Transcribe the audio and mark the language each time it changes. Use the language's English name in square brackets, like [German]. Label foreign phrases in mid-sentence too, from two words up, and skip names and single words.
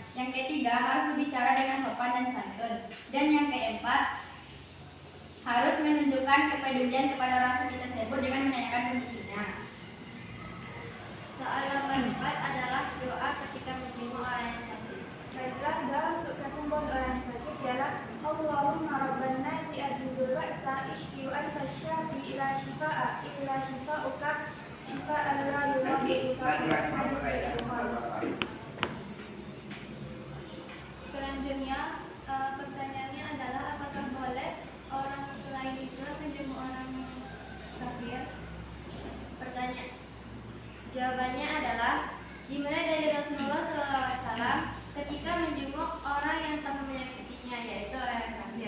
[Indonesian] Yang ketiga, harus berbicara dengan sopan dan santun. Dan yang keempat, harus menunjukkan kepedulian kepada orang sakit tersebut dengan menanyakan kondisinya. Soal nomor 4 adalah doa ketika menjenguk orang yang sakit. Baiklah, doa untuk kesembuhan orang yang sakit ialah [Arabic] اللهم رب الناس أذهب البأس اشف أنت الشافي لا شفاء إلا شفاؤك شفاء لا يغادر سقما. [Indonesian] Hadis dari Bukhari. Selanjutnya pertanyaannya adalah apakah boleh orang selain Islam menjenguk orang kafir? Jawabannya adalah dimulai dari Rasulullah SAW ketika menjenguk orang yang telah menyakitinya, yaitu orang yang kafir.